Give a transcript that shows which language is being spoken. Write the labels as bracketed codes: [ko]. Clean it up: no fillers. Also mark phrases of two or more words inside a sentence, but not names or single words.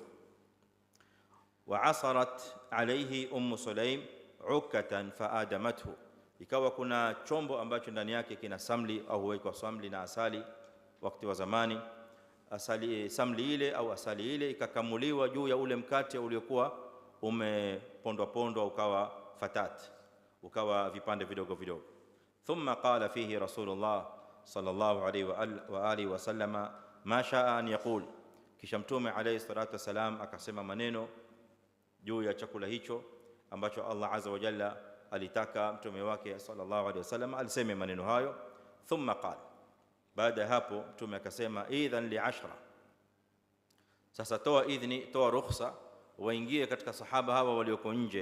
[ar] وعصرت عليه سليم عكة فأدمته, [sw] ikawa kuna chombo ambacho ndani yake kina samli au huwekwa samli na asali wakati wa zamani. Samli ile au asali ile ikakamuliwa juu ya ule mkate uliokuwa umepondwa ukawa fatat, ukawa vipande vidogo vidogo. [ar] ثم قال فيه رسول الله صلى الله عليه وآله وسلم ما شاء أن يقول, [sw] kisha Mtume [ar] عليه الصلاة والسلام [sw] akasema maneno juu ya chakula hicho ambacho Allah [ar] عز وجل [sw] alitaka mtume wake [ar] صلى الله عليه وسلم [sw] aliseme maneno hayo. [ar] ثم قال, [sw] baada hapo Mtume akasema [ar] ائذن ل [sw] 10, sasa toa idhni, toa ruhusa waingie katika sahaba hawa walioko nje.